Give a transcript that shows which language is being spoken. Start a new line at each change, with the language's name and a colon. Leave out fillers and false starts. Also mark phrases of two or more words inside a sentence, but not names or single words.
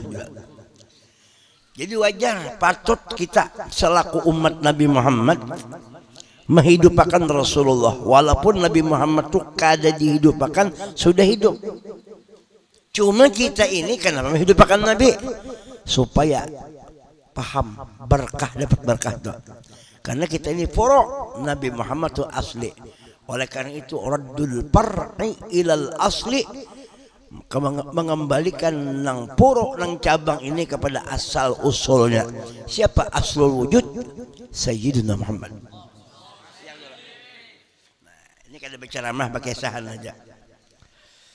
Indonesian: Jadi wajar, patut kita selaku umat Nabi Muhammad menghidupkan Rasulullah, walaupun Nabi Muhammad itu kada dihidupkan, sudah hidup. Cuma kita ini kenapa menghidupkan Nabi? Supaya paham berkah, dapat berkah itu. Karena kita ini furu' Nabi Muhammad itu asli. Oleh karena itu
Arabic: رد الفرع إلى الأصل,
Indonesian: mengembalikan nang puru' nang cabang ini kepada asal usulnya. Siapa
Arabic: أصل الوجود?
Indonesian: Sayyidina Muhammad.
Banjar: Ini kada berceramah pakai sahan aja.